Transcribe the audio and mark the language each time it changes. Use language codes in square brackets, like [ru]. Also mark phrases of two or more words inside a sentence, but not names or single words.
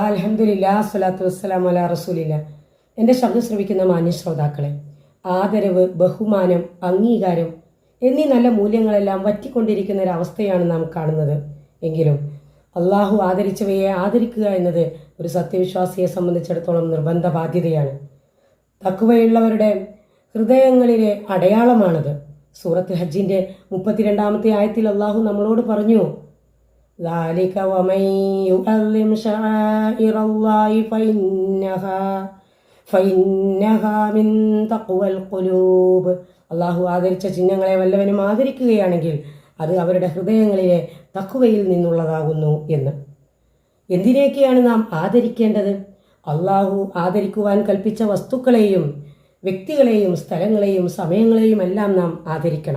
[ar] الحمد لله الصلاة والسلام على رسول الله. [ml] എൻ്റെ ശബ്ദം ശ്രവിക്കുന്ന മാന്യ ശ്രോതാക്കളെ, ആദരവ്, ബഹുമാനം, അംഗീകാരം എന്നീ നല്ല മൂല്യങ്ങളെല്ലാം വറ്റിക്കൊണ്ടിരിക്കുന്ന ഒരവസ്ഥയാണ് നാം കാണുന്നത്. എങ്കിലും അള്ളാഹു ആദരിച്ചവയെ ആദരിക്കുക എന്നത് ഒരു സത്യവിശ്വാസിയെ സംബന്ധിച്ചിടത്തോളം നിർബന്ധ ബാധ്യതയാണ്. തഖ്വയുള്ളവരുടെ ഹൃദയങ്ങളിലെ അടയാളമാണത്. സൂറത്ത് ഹജ്ജിൻ്റെ 32-ാമത്തെ ആയത്തിൽ അള്ളാഹു നമ്മളോട് പറഞ്ഞു, [ar] ذَلِكَ وَمَن يُعَظِّمْ شَعَائِرَ اللَّهِ فَإِنَّهَا مِن تَقْوَى الْقُلُوبِ. [ml] അള്ളാഹു ആദരിച്ച ചിഹ്നങ്ങളെ വല്ലവനും ആദരിക്കുകയാണെങ്കിൽ അത് അവരുടെ ഹൃദയങ്ങളിലെ തഖ്വയിൽ നിന്നുള്ളതാകുന്നു എന്ന്. എന്തിനേക്കെയാണ് നാം ആദരിക്കേണ്ടത്? അള്ളാഹു ആദരിക്കുവാൻ കൽപ്പിച്ച വസ്തുക്കളെയും വ്യക്തികളെയും സ്ഥലങ്ങളെയും സമയങ്ങളെയും എല്ലാം നാം ആദരിക്കണം.